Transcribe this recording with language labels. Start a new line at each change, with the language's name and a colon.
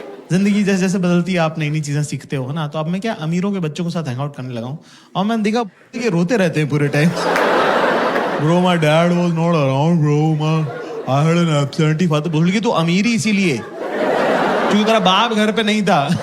Hindi: जिंदगी जैसे जैसे बदलती है आप नई नई चीजें सीखते हो ना। तो अब मैं क्या अमीरों के बच्चों के साथ हैंग आउट करने लगा हूँ और मैंने देखा कि रोते रहते हैं पूरे time.
English: Bro, my dad was not around, bro. I had an absentee father.
Hindi: बोल कि तू अमीर ही इसीलिए क्योंकि तेरा बाप घर पे नहीं था।